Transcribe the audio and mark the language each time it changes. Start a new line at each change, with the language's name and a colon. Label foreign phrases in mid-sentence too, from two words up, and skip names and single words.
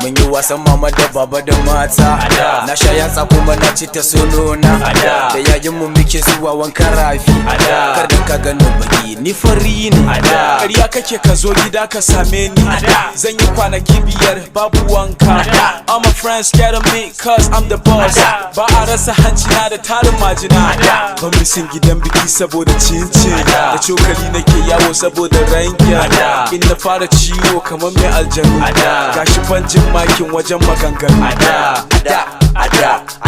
Hausa: Mun yi wasan mama da baba da mata. A da. Na sha yatsa kuma na ci ta sonona. A da. Da yayin mu muke zuwa wankan rafi. A da. Kar da ka gano baki Ni fari ne. A da. Ƙarya kake, ka zo gida ka same ni. A da. Zan yi kwanaki biyar babu wanka. A da.
English: All my friends scared of me 'cause I'm the boss.
Hausa: A da. Ba a rasa hanci na da tarin majina. A da. Ban misin gidan biki saboda cincin. A da. Da cokali nake yawo saboda rankin. A da. In na fara ciwo kamar mai aljanu. A da. Gashi ban jin makin wajen maganganu. A da, a da, a da.